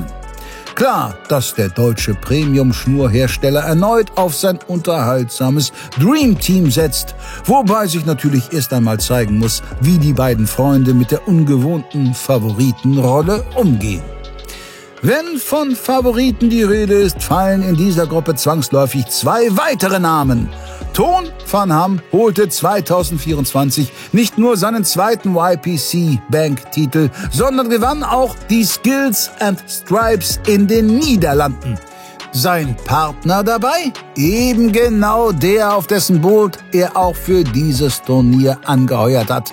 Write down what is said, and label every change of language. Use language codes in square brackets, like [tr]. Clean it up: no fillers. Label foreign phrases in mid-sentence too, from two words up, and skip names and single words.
[de] Klar, dass der deutsche Premium-Schnurhersteller erneut auf sein unterhaltsames [en] Dream Team [de] setzt, wobei sich natürlich erst einmal zeigen muss, wie die beiden Freunde mit der ungewohnten Favoritenrolle umgehen. Wenn von Favoriten die Rede ist, fallen in dieser Gruppe zwangsläufig 2 weitere Namen. Toon van Ham holte 2024 nicht nur seinen zweiten YPC-Bank-Titel, sondern gewann auch die Skills and Stripes in den Niederlanden. Sein Partner dabei? Eben genau der, auf dessen Boot er auch für dieses Turnier angeheuert hat.